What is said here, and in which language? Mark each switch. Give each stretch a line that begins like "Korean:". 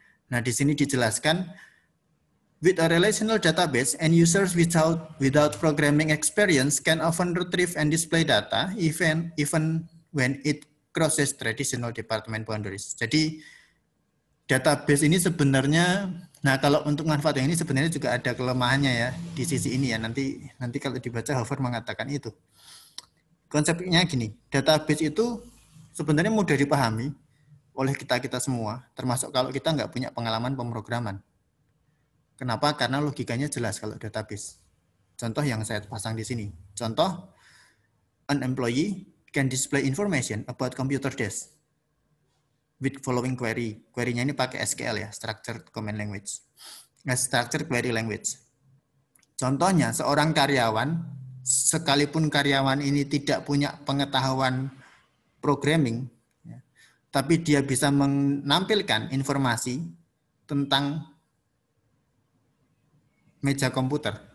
English: Nah, di sini dijelaskan, with a relational database, and users without programming experience can often retrieve and display data even when it crosses traditional department boundaries.
Indonesian: Jadi database ini sebenarnya, nah kalau untuk manfaat yang ini sebenarnya juga ada kelemahannya ya di sisi ini ya. Nanti kalau dibaca Hover mengatakan itu. Konsepnya gini, database itu sebenarnya mudah dipahami oleh kita semua, termasuk kalau kita nggak punya pengalaman pemrograman. Kenapa? Karena logikanya jelas kalau database. Contoh yang saya pasang di sini.
English: Contoh, an employee can display information about computer desk with following query.
Indonesian: Query-nya ini pakai SQL ya, Structured Command Language. Structured Query Language. Contohnya, seorang karyawan, sekalipun karyawan ini tidak punya pengetahuan programming, ya, tapi dia bisa menampilkan informasi tentang meja komputer.